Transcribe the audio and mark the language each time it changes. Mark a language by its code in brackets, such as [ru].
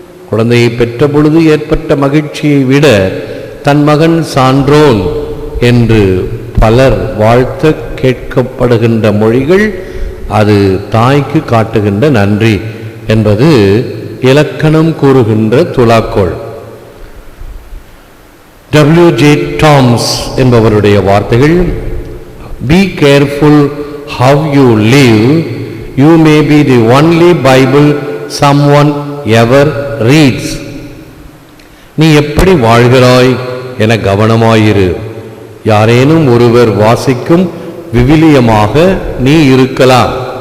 [ta] குழந்தையை பெற்ற பொழுது ஏற்பட்ட மகிழ்ச்சியை விட தன் மகன் சான்றோன் என்று பலர் வாழ்த்த கேட்கப்படுகின்ற மொழிகள் அது தாய்க்கு காட்டுகின்ற நன்றி என்பது இலக்கணம் கூறுகின்ற துலாக்கோள். W.J. டாம்ஸ் என்பவருடைய வார்த்தைகள், [en] Be careful how you live. You may be the only Bible someone ever reads. [ta] நீ எப்படி வாழ்கிறாய் என கவனமாயிரு. யாரேனும் ஒருவர் வாசிக்கும் விவிலியமாக நீ இருக்கலாம்.